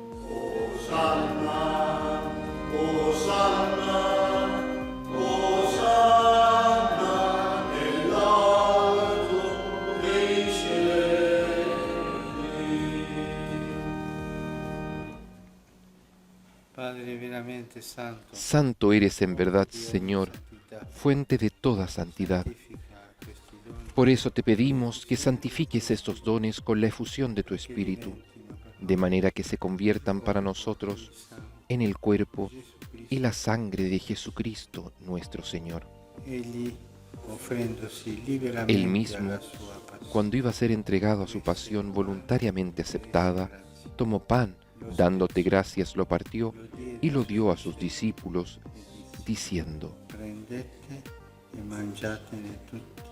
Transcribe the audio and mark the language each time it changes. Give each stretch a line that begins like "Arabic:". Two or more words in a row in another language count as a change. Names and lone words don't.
Italian: Osanna, Osanna, Osanna nell'alto dei cieli. Padre veramente santo,
Spanish: Santo eres en verdad, Señor, fuente de toda santidad. Por eso te pedimos que santifiques estos dones con la efusión de tu Espíritu, de manera que se conviertan para nosotros en el cuerpo y la sangre de Jesucristo nuestro Señor.
Italian: Egli, offrendosi liberamente
Spanish: Él mismo,
Italian: alla sua passione,
Spanish: cuando iba a ser entregado a su pasión voluntariamente aceptada, tomó pan, dándote gracias, lo partió y lo dio a sus discípulos, diciendo:
Italian: prendete e mangiatene tutti.